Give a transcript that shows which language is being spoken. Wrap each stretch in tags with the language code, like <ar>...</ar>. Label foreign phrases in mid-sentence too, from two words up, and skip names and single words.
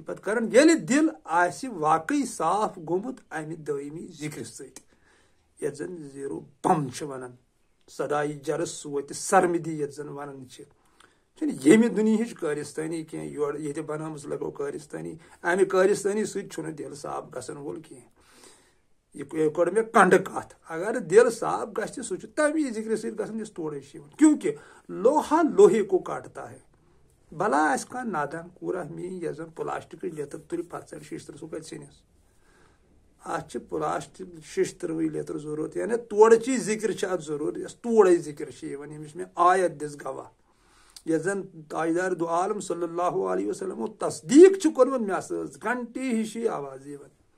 <ks>پتہٕ کران ییٚلہِ دِل آسہِ واقعی صاف گوٚمُت امہِ دٲیمی ذِکرِ سۭتۍ یتھ زن زیٖرو بم چھِ ونان صدائی جرس سوتہِ سرمدی یتھ زن ونان چھِ چھُنہٕ ییٚمہِ دُنیہٕچ کٲرِستٲنی کینٛہہ یورٕ ییٚتہِ بنٲومٕژ لگو کٲرِستٲنی امہِ کٲرِستٲنی سۭتۍ چھُنہٕ دِل صاف گژھن وول کینٛہہ یہِ کوٚر مےٚ کنڈٕ کتھ اگر دِل صاف گژھِ سُہ چھُ تمی ذِکرِ سۭتۍ گژھان یُس تورے چھِ یِوان کیونکہِ</ks> <ur>لوہا لوہے کو کاٹتا ہے</ur> <ks>بلا آسہِ کانٛہہ نادان کوٗرا میٖنۍ یۄس زن پلاسٹِکٕچ لیٚتٕر تُلہِ پتہٕ ژَلہِ شیشتٕر سُہ کتہِ ژھٕنِس اتھ چھِ پلاسٹِک شیشتٕروٕے لیٚتٕر ضروٗرت یعنی تورٕچی ذِکر چھِ اتھ ضروٗرت یۄس تورے ذِکر چھِ یِوان ییٚمِچ مےٚ آیت دِژ گواہ یتھ زن تاجدار دو عالم</ks> <ar>صلی اللہ علیہ وسلمو</ar> <ks>تصدیٖق چھُ کوٚرمُت مےٚ ہسا ٲس گھنٹی ہِشی آواز یِوان</ks>